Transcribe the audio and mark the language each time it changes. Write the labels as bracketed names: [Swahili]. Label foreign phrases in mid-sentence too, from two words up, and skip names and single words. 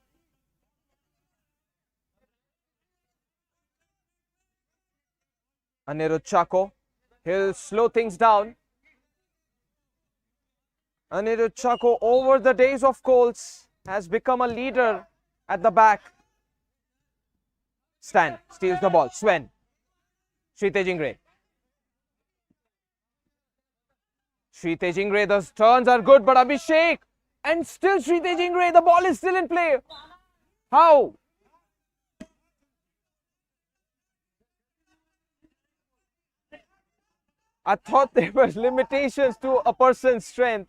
[English] Anirudh Chaco. He'll slow things down. Anirudh Chaco, over the days of Colts, has become a leader at the back. Stan steals the ball. Swen. Shritesh Ingre. Shritesh Ingre, the turns are good, but Abhishek. And still Shritesh Ingre, the ball is still in play. How? I thought there were limitations to a person's strength.